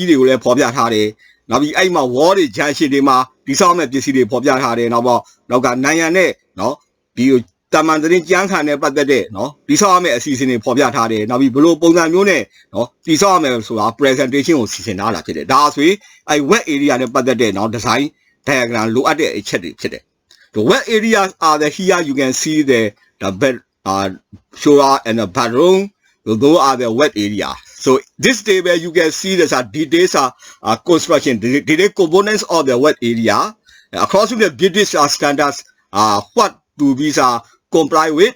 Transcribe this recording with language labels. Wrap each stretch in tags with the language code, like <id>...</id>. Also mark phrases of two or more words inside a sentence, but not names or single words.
<my>တွေကိုလည်းဖော်ပြထားတယ်။နောက်ပြီးအဲ့မှာ wall တွေ junction တွေမှာတိဆောက်ရမယ့်ပစ္စည်းတွေဖော်ပြထားတယ်။နောက်ကနိုင်ငံနဲ့နော်ဒီတာမန်သတင်းကြမ်းခံနဲ့ပတ်သက်တဲ့နော်တိဆောက်ရမယ့်အစီအစဉ်တွေဖော်ပြထားတယ်။နောက်ပြီးဘယ်လိုပုံစံမျိုးနဲ့နော်တိဆောက်ရမယ်ဆိုတာ presentation ကိုစီစဉ်ထားတာဖြစ်တယ်။ဒါဆိုရင်အဲ့</my> <en>wet area</en> <my>နဲ့ပတ်သက်တဲ့နော်</my> <en>design diagram</en> <my>လိုအပ်တဲ့အချက်တွေဖြစ်တယ်။</my> <en>The wet areas are here you can see the bed shower and the bathroom.So those are the wet area. So this table you can see there's details construction, detailed components of the wet area. Across the British standards, what do these comply with?</en>